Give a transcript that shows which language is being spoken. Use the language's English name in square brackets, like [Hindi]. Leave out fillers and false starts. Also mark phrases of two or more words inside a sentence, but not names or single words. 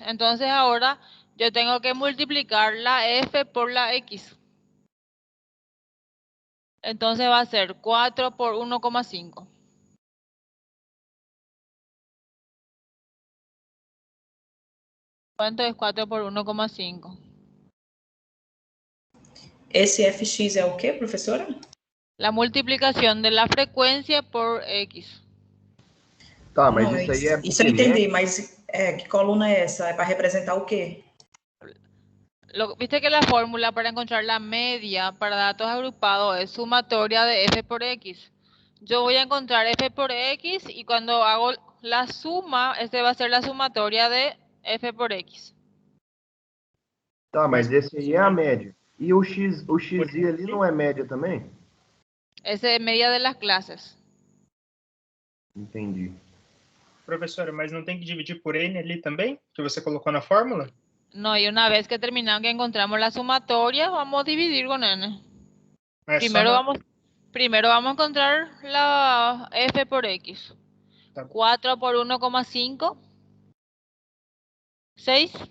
[Spanish] Entonces ahora yo tengo que multiplicar la f por la x. Entonces va a ser 4 por 1,5. ¿Cuánto es 4 por 1,5? [Portuguese] Esse fx é o quê, professora? [Spanish] La multiplicación de la frecuencia por x. [Portuguese] Tá, mas Não, isso aí é isso eu entendi, mas que coluna é essa? É para representar o quê? [Spanish] Viste que la fórmula para encontrar la media para datos agrupados es sumatoria de f por x. Yo voy a encontrar f por x y cuando hago la suma, este va a ser la sumatoria de f por x. [Portuguese] Tá, mas esse aí é a média. E o xi ali não é média também? [Spanish] Esa es media de las clases. [Portuguese] Entendi. Professora, mas não tem que dividir por N ali também? Que você colocou na fórmula? [Spanish] No, y una vez que terminamos, que encontramos la sumatoria, vamos a dividir con n. Primero vamos a encontrar la f por x. 4 por 1,5. 6.